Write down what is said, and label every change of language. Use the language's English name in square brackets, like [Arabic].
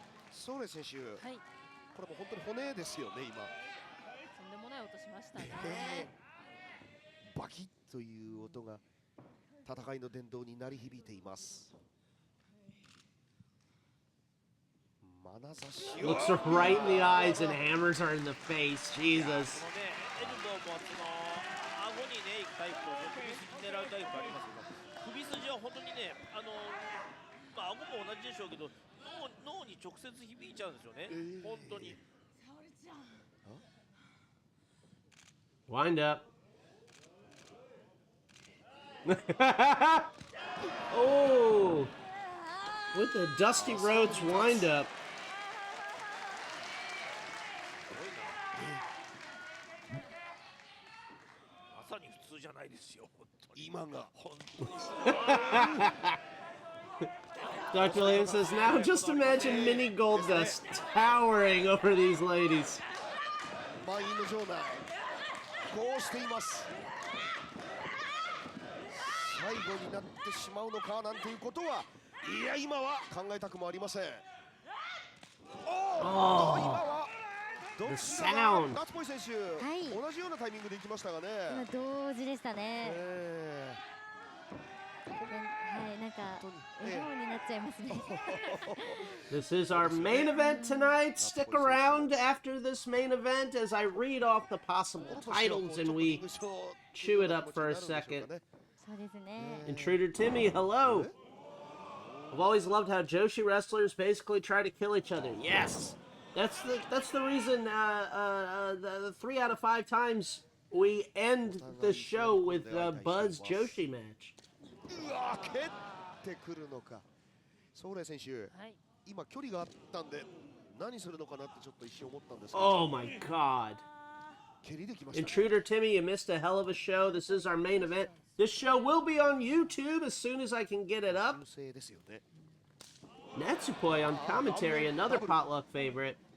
[Japanese] ソレ選手、これも本当に骨ですよね、今。とんでもない音しましたね。バキッという音が戦いの殿堂に鳴り響いています。眼差しを [English] Looks her right in the eyes and hammers her in the face. Jesus. [Japanese] エルボーも顎にね行くタイプと首筋狙うタイプありますけど、首筋は本当にね、まあ顎も同じでしょうけど、脳に直接響いちゃうんですよね。本当に。 [English] Wind up. Oh, with the Dusty Rhodes wind up. [Japanese] まさに普通じゃないですよ。今が本当に。 [English] Dr. Williams says, now just imagine Mini Goldust towering over these ladies. [Japanese] 満員の場内、こうしています。最後になってしまうのかなんていうことは、いや今は考えたくもありません。今はどっちが夏ポイ選手、同じようなタイミングで行きましたがね。今同時でしたね。はい、なんか笑顔になっちゃいますね。 [English] This is our main event tonight. Stick around after this main event as I read off the possible titles and we chew it up for a second. [Japanese] そうですね。 [English] Intruder Timmy, hello. I've always loved how Joshi wrestlers basically try to kill each other. Yes, that's the reason. The 3 out of 5 times we end the show with Buzz Joshi match. [Japanese] 蹴ってくるのか。ソーレ選手、今距離があったんで何するのかなってちょっと一瞬思ったんですけど。 [English] Oh my god. Intruder Timmy, you missed a hell of a show. This is our main event. This show will be on YouTube as soon as I can get it up. Natsupoi on commentary, another potluck favorite.